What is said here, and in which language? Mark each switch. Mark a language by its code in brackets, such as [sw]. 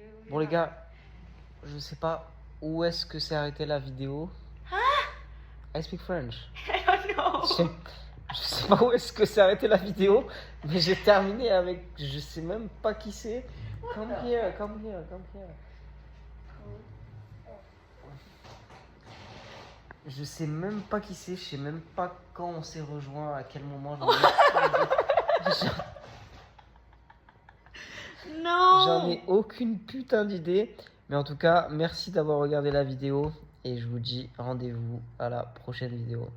[fr] Bon les gars, je sais pas où est-ce que s'est arrêtée la vidéo. [en] I speak French. [fr] Je sais pas où est-ce que s'est arrêtée la vidéo, mais j'ai terminé avec, je sais même pas qui c'est. [en] Come here, come here, come here. [fr] Je sais même pas qui c'est, je sais même pas quand on s'est rejoint, à quel moment. J'en ai aucune putain d'idée. Mais en tout cas, merci d'avoir regardé la vidéo. Et je vous dis rendez-vous à la prochaine vidéo.